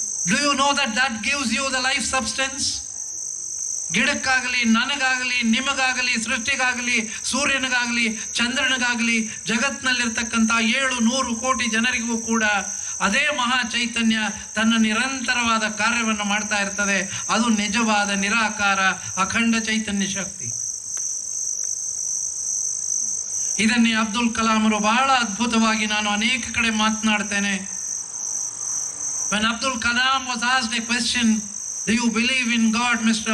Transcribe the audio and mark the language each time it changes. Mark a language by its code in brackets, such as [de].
[en] Do you know that that gives you the life substance? [kn] ಗಿಡಕ್ಕಾಗಲಿ, ನನಗಾಗಲಿ, ನಿಮಗಾಗಲಿ, ಸೃಷ್ಟಿಗಾಗಲಿ, ಸೂರ್ಯನಿಗಾಗಲಿ, ಚಂದ್ರನಿಗಾಗಲಿ, ಜಗತ್ತಿನಲ್ಲಿರ್ತಕ್ಕಂಥ 700 ಕೋಟಿ ಜನರಿಗೂ ಕೂಡ ಅದೇ ಮಹಾ ಚೈತನ್ಯ ತನ್ನ ನಿರಂತರವಾದ ಕಾರ್ಯವನ್ನು ಮಾಡ್ತಾ ಇರ್ತದೆ. ಅದು ನಿಜವಾದ ನಿರಾಕಾರ ಅಖಂಡ ಚೈತನ್ಯ ಶಕ್ತಿ. ಇದನ್ನೇ ಅಬ್ದುಲ್ ಕಲಾಮರು ಬಹಳ ಅದ್ಭುತವಾಗಿ, ನಾನು ಅನೇಕ ಕಡೆ ಮಾತನಾಡ್ತೇನೆ. [en] When Abdul Kalam was asked a question, do you believe in God, Mr.